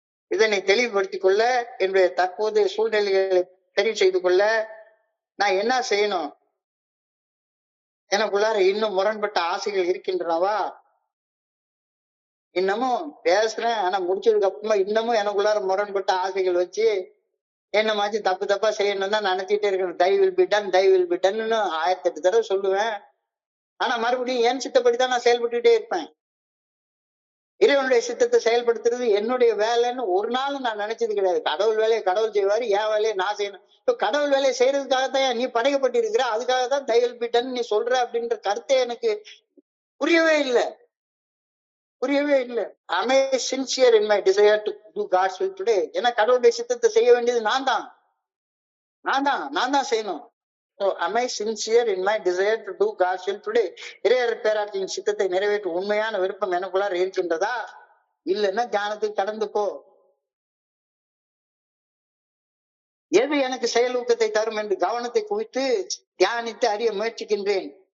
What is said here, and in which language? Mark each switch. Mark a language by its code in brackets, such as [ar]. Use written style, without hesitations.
[ta] இதனை தெளிவுபடுத்திக் கொள்ள, என்னுடைய தற்போதைய சூழ்நிலைகளை தெரிவு செய்து கொள்ள நான் என்ன செய்யணும்? எனக்குள்ளார இன்னும் முரண்பட்ட ஆசைகள் இருக்கின்றனவா? இன்னமும் பேசுறேன், ஆனா முடிச்சதுக்கு அப்புறமா இன்னமும் எனக்குள்ளார முரண்பட்ட ஆசைகள் வச்சு என்ன மாதிரி தப்பு தப்பா செய்யணும் தான் நினைச்சிட்டே இருக்கணும். [en] thy will be done, thy will be done 1008 [ta] தடவை சொல்லுவேன். ஆனா மறுபடியும் என் சித்தப்படிதான் நான் செயல்பட்டுட்டே இருப்பேன். இறைவனுடைய சித்தத்தை செயல்படுத்துறது என்னுடைய வேலைன்னு ஒரு நாள் நான் நினைச்சது கிடையாது. கடவுள் வேலையை கடவுள் செய்வாரு, என் வேலையை நான் செய்யணும். இப்போ கடவுள் வேலையை செய்யறதுக்காகத்தான் நீ படைக்கப்பட்டு இருக்கிற, அதுக்காகத்தான் [en] thy will be done [ta] நீ சொல்ற அப்படின்ற கருத்தை எனக்கு புரியவே இல்லை. [en] Am I sincere in my desire to do God's will today? [ta] ஏன்னா கடவுளுடைய சித்தத்தை செய்ய வேண்டியது நான் தான் செய்யணும். [en] So am I sincere in my desire to do God's will today? [ta] இறையருள் பேராற்றலின் சித்தத்தை நிறைவேற்றும் உண்மையான விருப்பம் எனக்குள்ளார இருக்கின்றதா? இல்லைன்னா தியானத்துக்கு கடந்து போ. எது எனக்கு செயல் ஊக்கத்தை தரும் என்று கவனத்தை குவித்து தியானித்து அறிய முயற்சிக்கின்றேன்.